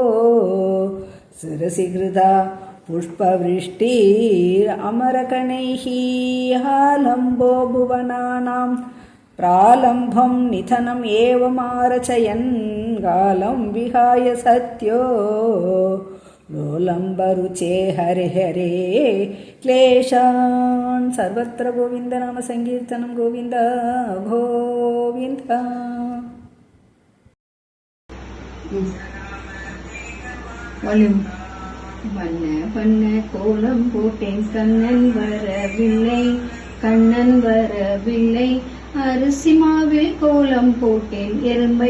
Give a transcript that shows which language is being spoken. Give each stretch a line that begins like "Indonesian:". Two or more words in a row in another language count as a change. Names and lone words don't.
Sanskrit: शिरसि कृता पुष्पवृष्टिरमरकणैः आलम्बो भुवनानां प्रालम्भं निधनम् एवमारचयन् कालं विहाय सत्यो लोलम्बरुचे हरे हरे क्लेशान् सर्वत्र गोविन्द नाम संकीर्तनं गोविन्द गोविन्द।
Tamil: வண்ண வண்ண கோலம் போட்டேன் கண்ணன் வரவில்லை கண்ணன் வரவில்லை அரிசி மாவில் கோலம் போட்டேன் எறும்பை